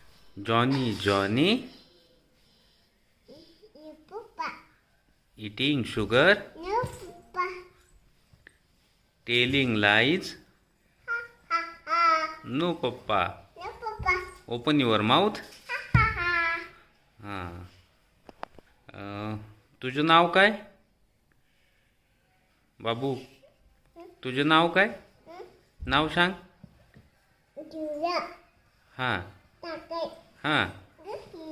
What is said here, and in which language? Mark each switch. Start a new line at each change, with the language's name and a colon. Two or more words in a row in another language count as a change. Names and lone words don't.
English: Johnny, Johnny. Papa. Eating sugar. No, Papa. Telling lies. Ha, ha, ha. No, Papa. No, Papa. Open your mouth. Ha, ha, ha.
Marathi: हां. तुझं नाव काय बाबू? तुझं नाव काय? नाव सांग. Julia. हां Takai. हां. Gigi.